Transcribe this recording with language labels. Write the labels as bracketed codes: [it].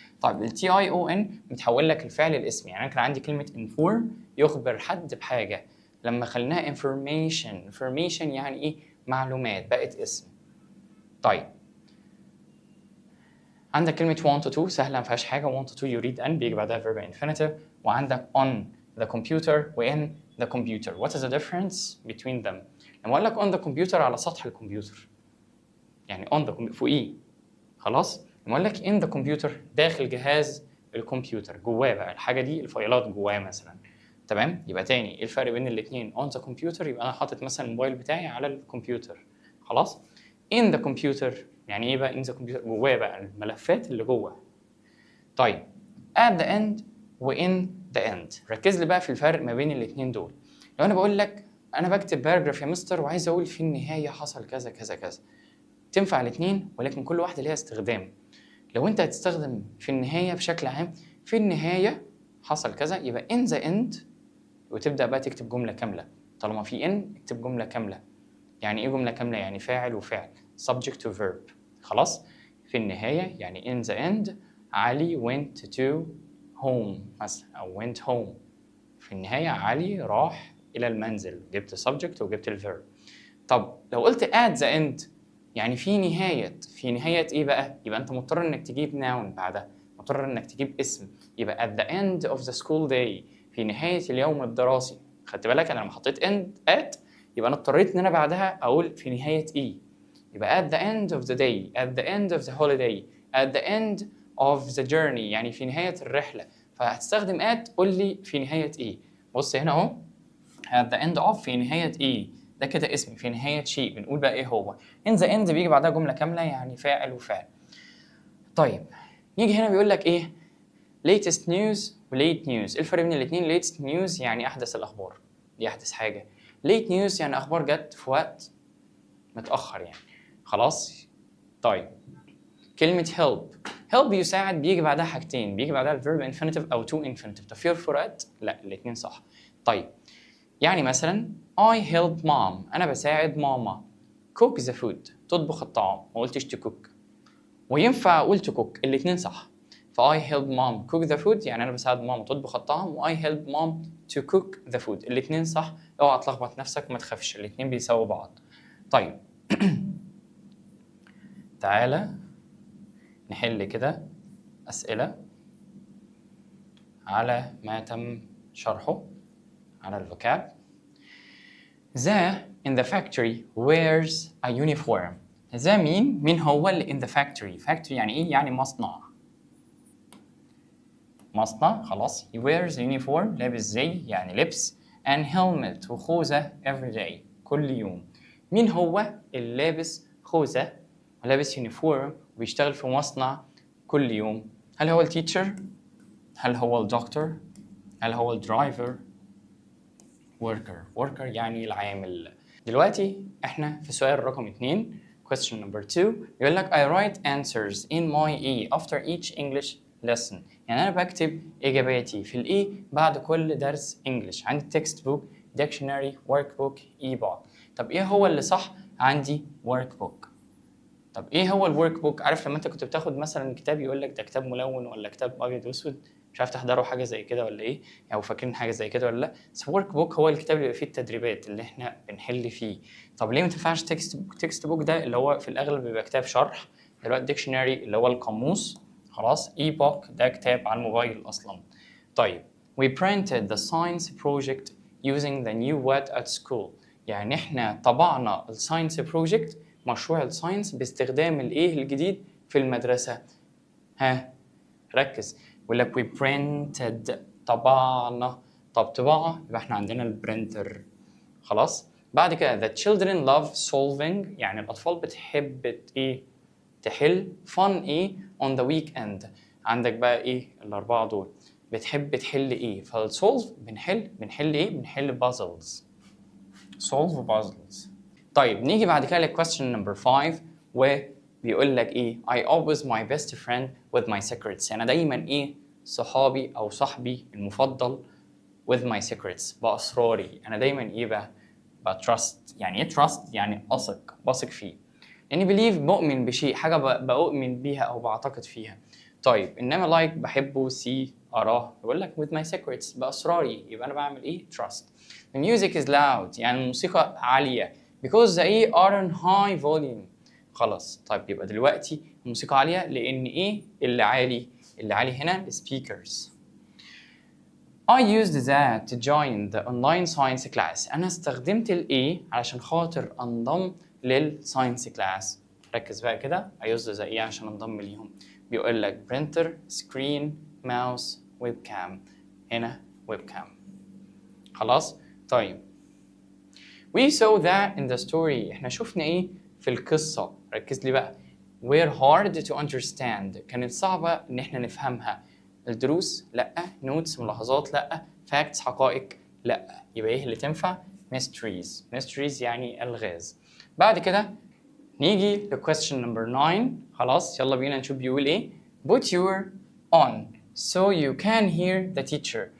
[ar] طيب التي اي او ان بتحول لك الفعل الاسم. يعني انا كان عندي كلمه inform يخبر حد بحاجه، لما خليناها information يعني ايه؟ معلومات، بقت اسم. طيب عندك كلمه [en] want to [ar] سهله ما فيهاش حاجه، want to يريد ان بيجي بعدها verb infinitive. وعندك [en] on the computer و in the computer. what is the difference between them؟ [ar] لما اقول لك [en] on the computer [ar] على سطح الكمبيوتر، يعني on the فوقيه. خلاص؟ لما اقول لك [en] in the computer [ar] داخل جهاز الكمبيوتر، جواه بقى الحاجه دي، الفايلات جواه مثلا. تمام؟ يبقى تاني ايه الفرق بين الاثنين؟ [en] on the computer [ar] يبقى انا حاطط مثلا الموبايل بتاعي على الكمبيوتر. خلاص؟ [en] in the computer [ar] يعني ايه بقى in the computer؟ جواه بقى الملفات اللي جوه. [en] طيب at the end و in the end. [ar] ركز لي بقى في الفرق ما بين الاثنين دول. لو انا بقول لك انا بكتب باراجراف يا مستر وعايز اقول في النهايه حصل كذا كذا كذا، تنفع الاثنين ولكن كل واحده ليها استخدام. لو انت هتستخدم في النهايه بشكل عام، في النهايه حصل كذا يبقى [en] in the end، [ar] وتبدا بقى تكتب جمله كامله. طالما في in اكتب جمله كامله. يعني ايه جمله كامله؟ يعني فاعل وفعل [en] subject to verb. [ar] خلاص. في النهايه يعني [en] in the end علي went to home مثلا، او went home. [ar] في النهايه علي راح الى المنزل، جبت [en] subject [ar] وجبت الverb. طب لو قلت [en] at the end [ar] يعني في نهايه ايه بقى؟ يبقى انت مضطر انك تجيب noun بعدها، مضطر انك تجيب اسم. [en] يبقى at the end of the school day، [ar] في نهايه اليوم الدراسي. خدت بالك انا لما حطيت at يبقى انا اضطريت ان انا بعدها اقول في نهايه ايه. [en] يبقى at the end of the day، at the end of the holiday، at the end of the journey [ar] يعني في نهايه الرحله. فهتستخدم at قول لي في نهايه ايه. بص هنا اهو [en] at the end of [ar] في نهايه ايه، ده كده اسم في نهايه شيء. بنقول بقى ايه هو. [en] in the end [ar] بيجي بعدها جمله كامله يعني فاعل وفعل. طيب يجي هنا بيقول لك ايه [en] latest news [ar] و [en] late news. [ar] ايه الفرق بين الاثنين؟ [en] latest news [ar] يعني احدث الاخبار، دي احدث حاجه. [en] late news [ar] يعني اخبار جت في وقت متاخر يعني. خلاص. طيب كلمه help يساعد بيجي بعدها حاجتين، بيجي بعدها الفيرب infinitive او to infinitive. طب في فروقات؟ لا الاثنين صح. طيب يعني مثلا [en] I help mom، [ar] انا بساعد ماما [en] cook the food، [ar] تطبخ الطعام، ما قلتش [en] to cook. [ar] وينفع اقول [en] to cook، [ar] الاثنين صح. [en] ف I help mom cook the food [ar] يعني انا بساعد ماما تطبخ الطعام، [en] و I help mom to cook the food الاثنين صح. [ar] اوعى تلخبط نفسك ما تخافش، الاثنين بيساووا بعض. طيب تعالى نحل كده أسئلة على ما تم شرحه على الفوكاب. [en] The in the factory wears a uniform. [ar] The مين هو اللي in the factory؟ factory يعني إيه؟ يعني مصنع. مصنع خلاص. [en] He wears a uniform [ar] لابس زي يعني لبس [en] and helmet [ar] وخوذة [en] every day [ar] كل يوم. مين هو اللي لابس خوذة ولابس يونيفورم وبيشتغل في مصنع كل يوم؟ هل هو التيتشر؟ هل هو الدكتور؟ هل هو الدرايفر؟ worker يعني العامل. دلوقتي احنا في سؤال رقم 2 [en] question number 2 [ar] يقول لك [en] I write answers in my E after each English lesson. [ar] يعني انا بكتب اجاباتي في الاي بعد كل درس انجلش. عندي [en] text book dictionary workbook e-book. [ar] طب ايه هو اللي صح؟ عندي [en] workbook. [ar] طب ايه هو الورك بوك؟ عارف لما انت كنت بتاخد مثلا كتاب يقول لك ده كتاب ملون ولا كتاب ابيض واسود؟ مش عارف تحضروا حاجه زي كده ولا ايه؟ او فاكرين حاجه زي كده ولا لا؟ بس ورك بوك هو الكتاب اللي بيبقى فيه التدريبات اللي احنا بنحل فيه. طب ليه ما تنفعش تكست بوك ده اللي هو في الاغلب بيبقى كتاب شرح؟ دلوقتي ديكشنري اللي هو القاموس. خلاص. اي بوك ده كتاب على الموبايل اصلا. طيب [en] we printed the science project using the new what at school. [ar] يعني احنا طبعنا الساينس بروجكت مشروع الساينس باستخدام الايه الجديد في المدرسة. ها ركز. يقول لك [en] we printed [ar] طبعنا. طب طباعة يبقى احنا عندنا البرينتر. خلاص. بعد كده [en] the children love solving [ar] يعني الأطفال بتحب ايه تحل fun ايه [en] on the weekend. [ar] عندك بقى ايه الأربعة دول بتحب تحل ايه. فالسولف بنحل ايه بنحل puzzles. [en] solve puzzles. [ar] طيب نيجي بعد كده question number 5 وبيقول لك ايه [en] I always my best friend with my secrets. [ar] انا دايما ايه صحابي او صاحبي المفضل [en] with my secrets [ar] بأسراري. انا دايما ايه بقى بترست. يعني ايه trust؟ يعني بثق فيه. يعني believe مؤمن بشيء، حاجة بؤمن بيها او بعتقد فيها. طيب انما like بحبه see اراه يقول لك [en] with my secrets [ar] بأسراري. يبقى انا بعمل ايه trust. [en] The music is loud [ar] يعني الموسيقى عالية [en] because the ear are in high volume. [ar] خلاص. طيب يبقى دلوقتي الموسيقى عالية لأن إيه اللي عالي؟ اللي عالي هنا [en] speakers. I used that to join the online science class. [ar] أنا استخدمت الإيه علشان خاطر أنضم للساينس كلاس. ركز بقى كده. [en] I used the [ar] إيه عشان أنضم ليهم. بيقول لك [en] printer, screen, mouse, webcam. [ar] هنا webcam. خلاص. [en] طيب we saw that in the story. [ar] احنا شفنا ايه في القصة. ركز لي بقى. [en] were hard to understand [ar] كانت صعبة ان احنا نفهمها. الدروس لا، [en] notes [ar] ملاحظات لا، [en] facts [ar] حقائق لا. يبقى ايه اللي تنفع؟ [en] mysteries [ar] يعني الغاز. بعد كده نيجي ل [en] question number 9. [ar] خلاص يلا بينا نشوف بيقول ايه. [en] put your on so you can hear the teacher.